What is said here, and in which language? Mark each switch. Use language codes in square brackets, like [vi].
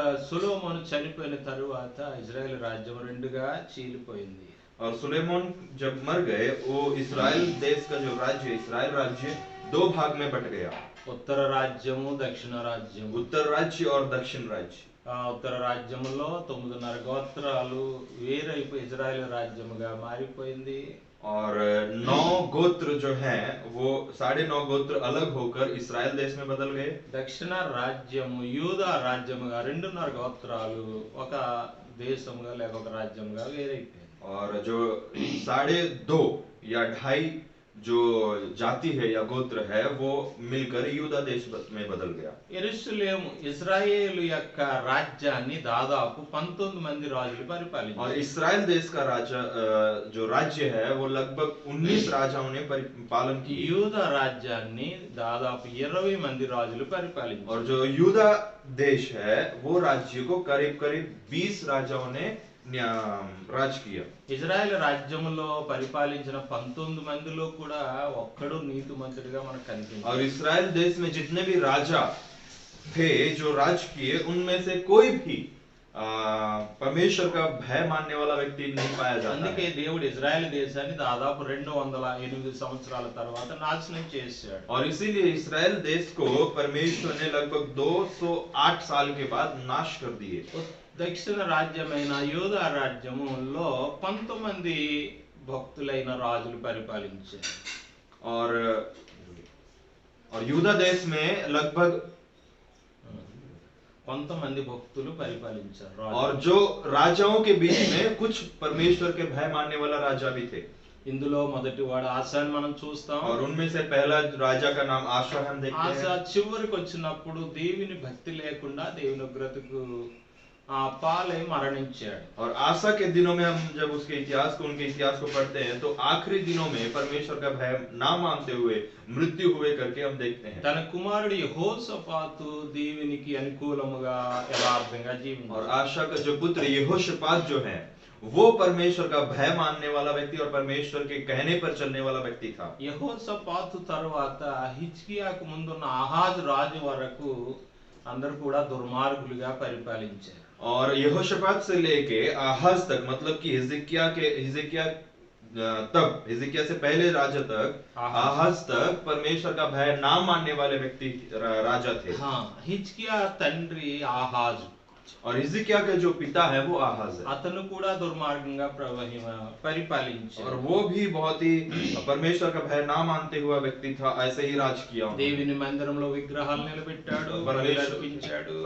[te] సొలొమోను చనిపోయిన తరువాత ఇజ్రాయెల్ రాజ్యం రెండుగా చీలిపోయింది. [hi] और सुलेमान जब मर गए, वो इस्राएल देश का जो राज्य, इस्राएल राज्य दो भाग में बट गया। [te] ఉత్తర రాజ్యము, దక్షిణ రాజ్యము. [hi] उत्तर राज्य और दक्षिण राज्य। [te] ఉత్తర రాజ్యములో 9.5 గోత్రాలు వేరైపోయి ఇజ్రాయెల్ రాజ్యముగా మారిపోయింది. [hi] और 9 गोत्र जो हैं वो 9.5 गोत्र अलग होकर इस्राएल देश में बदल गए। [te] దక్షిణ రాజ్యము యూదా రాజ్యముగా 2.5 గోత్రాలు ఒక దేశముగా లేక ఒక రాజ్యముగా వేరైపోయింది. [hi] और जो 2.5 या 2.5 जो जाति है या गोत्र है वो मिलकर यूदा देश में बदल गया। [te] యెరూషలేము ఇజ్రాయేలు యొక్క రాజ్యాన్ని దాదాపు 19 మంది రాజులు పరిపాలించారు. [hi] और इस्राएल देश का राजा जो राज्य है वो लगभग 19 राजाओं ने पालन की। [te] యూదా రాజ్యాన్ని దాదాపు 20 మంది రాజులు పరిపాలించారు. [hi] और जो यूदा देश है वो राज्य को करीब 20 राजाओं ने राज किया। [te] ఇజ్రాయెల్ రాజ్యములో పరిపాలించిన 19 మందిలో కూడా ఒక్కడు నీతిమంతుడిగా మనకు కనిపించాడు. [hi] और इस्राएल देश में जितने भी राजा थे जो राज किए, उनमें से कोई भी परमेश्वर का भय मानने वाला व्यक्ति नहीं पाया जाता। [te] అందుకే దేవుడు ఇజ్రాయెల్ దేశాన్ని దాదాపు 208 సంవత్సరాల తర్వాత నాశనం చేశాడు. [hi] और इसीलिए इस्राएल देश को परमेश्वर ने लगभग 208 साल के बाद नाश कर दिए। [te] దక్షిణ రాజ్యమైన యూదా రాజ్యములో 19 మంది భక్తులైన రాజులు పరిపాలించారు. [hi] और यूदा देश में लगभग [te] 19 మంది భక్తులు పరిపాలించారు. [hi] और जो राजाओं के बीच में कुछ परमेश्वर के भय मानने वाला राजा भी थे। [te] ఇందులో మొదటి వాడు ఆసాని మనం చూస్తాం. [hi] और उनमें से पहला राजा का नाम आशा हम देखते हैं। [te] ఆసా చివరికి వచ్చినప్పుడు దేవుని భక్తి లేకుండా దేవుని ఉగ్రతకు పాలై మరణించాడు. [hi] और आशा के दिनों में हम जब उसके उनके इतिहास को पढ़ते हैं तो आखिरी दिनों में परमेश्वर का भय ना मानते हुए मृत्यु हुए करके हम देखते हैं। [te] తన కుమారుడు యెహోషాపాతు దేవునికి అనుకూలముగా యథార్థంగా జీవించాడు. [hi] और आशा का जो पुत्र यहोशापात जो है वो परमेश्वर का भय मानने वाला व्यक्ति और परमेश्वर के कहने पर चलने वाला व्यक्ति था। [te] యెహోషాపాతు తరువాత హిజ్కియాకు ముందున్న ఆహాజు రాజు వరకు అందరూ కూడా దుర్మార్గులుగా పరిపాలించారు. [hi] और यहोशापात से लेके आहाज तक, मतलब कि हिजकिय्याह से पहले राजा तक, आहाज तक परमेश्वर का भय ना मानने वाले व्यक्ति राजा थे। [te] हाँ, हिजकिय्याह తండ్రి ఆహాజు. [hi] और हिजकिय्याह का जो पिता है वो आहाज है। [te] అతను కూడా దుర్మార్గంగా పరిపాలించాడు. [hi] और वो भी बहुत ही परमेश्वर का भय ना मानते हुआ व्यक्ति था, ऐसे ही राज किया। [te] దేవుని మందిరంలో విగ్రహాలు నిలబెట్టాడు, బలులు అర్పించాడు.